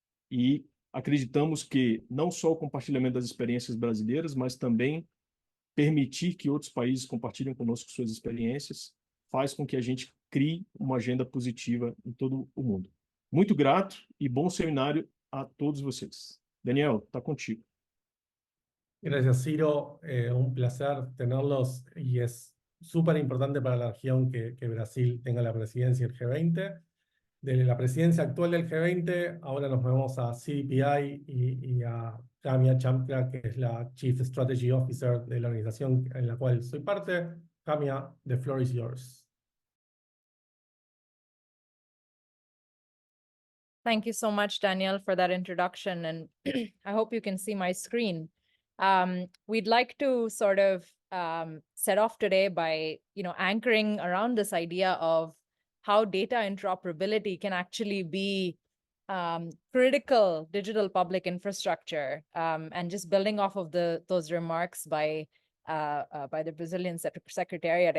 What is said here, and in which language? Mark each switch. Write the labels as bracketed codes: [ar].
[pt] E acreditamos que não só o compartilhamento das experiências brasileiras, mas também permitir que outros países compartilhem conosco suas experiências, faz com que a gente crie uma agenda positiva em todo o mundo. Muito grato e bom seminário a todos vocês. Daniel, está contigo. [es] Gracias, Ciro. Un placer tenerlos y es súper importante para la región que Brasil tenga la presidencia del G20. De la presidencia actual del G20, ahora nos movemos a CDPI y a Kamia Chamkra, que es la Chief Strategy Officer de la organización en la cual soy parte. [en] Kamia, the floor is yours. Thank you so much, Daniel, for that introduction. And I hope you can see my screen. We'd like to sort of set off today by, anchoring around this idea of how data interoperability can actually be critical digital public infrastructure, and just building off of those remarks by the Brazilian Secretariat.